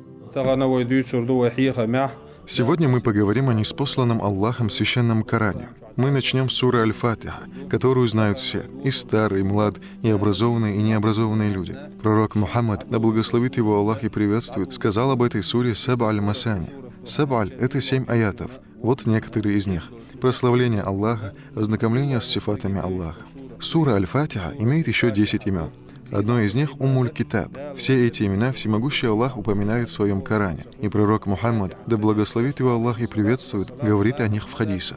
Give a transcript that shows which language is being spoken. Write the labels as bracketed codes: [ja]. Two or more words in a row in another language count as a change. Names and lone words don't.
[ru] Сегодня мы поговорим о ниспосланном Аллахом священном Коране. Мы начнем с суры Аль-Фатиха, которую знают все, и старые, и млад, и образованные, и необразованные люди. Пророк Мухаммад, да благословит его Аллах и приветствует, сказал об этой суре «Саб'а аль-Масани». «Саб'а» — это 7 аятов. Вот некоторые из них. Прославление Аллаха, ознакомление с сифатами Аллаха. Сура Аль-Фатиха имеет еще 10 имен. Одно из них — Уммуль Китаб. Все эти имена всемогущий Аллах упоминает в своем Коране. И пророк Мухаммад, да благословит его Аллах и приветствует, говорит о них в хадисах.